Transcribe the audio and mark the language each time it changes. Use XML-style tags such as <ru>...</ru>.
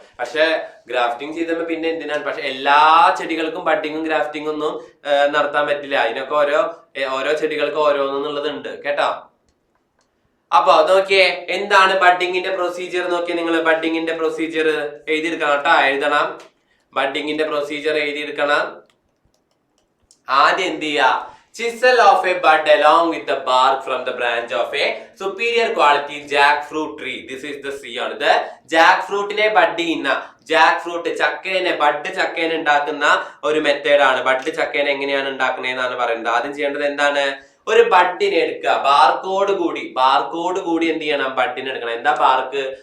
<ml>പക്ഷെ ഗ്രാഫ്റ്റിംഗ് ചെയ്തപ്പോൾ പിന്നെ എന്തിനാണ്? പക്ഷെ എല്ലാ ചെടികൾക്കും ബഡിങ്ങും ഗ്രാഫ്റ്റിംഗും ഒന്നും നടത്താൻ പറ്റില്ല. അതിനൊക്കെ ഓരോ ചെടികൾക്ക് ഓരോന്നുള്ളതുണ്ട് കേട്ടോ. അപ്പൊ നോക്കിയേ, എന്താണ് ബഡിങ്ങിന്റെ പ്രൊസീജിയർ നോക്കിയേ നിങ്ങൾ. ബഡിങ്ങിന്റെ പ്രൊസീജിയർ എഴുതിയെടുക്കണം കേട്ടോ, എഴുതണം. ബഡിങ്ങിന്റെ പ്രൊസീജിയർ എഴുതിയെടുക്കണം. ആദ്യം എന്ത് ചെയ്യാ?</ml> <en>Chisel of a bud along with the bark from the branch of a superior quality jackfruit tree. This is the Sion.</en> <ml>ഇത് ജാക്ക്ഫ്രൂട്ടിനെ ബഡ് ചെയ്യുന്ന, ജാക്ക്ഫ്രൂട്ട് ബഡ് ചക്കേനെ ഉണ്ടാക്കുന്ന ഒരു മെത്തേഡാണ്. ബഡ് ചക്കേനെ എങ്ങനെയാണ് ഉണ്ടാക്കുന്നതെന്നാണ് പറയുന്നത്. ആദ്യം ചെയ്യേണ്ടത് എന്താണ്? ഒരു ബഡിനെ എടുക്കുക, ബാർക്കോട് കൂടി എന്ത് ചെയ്യണം? ബഡിനെ എടുക്കണം. എന്താ ബാർക്ക്?</ml>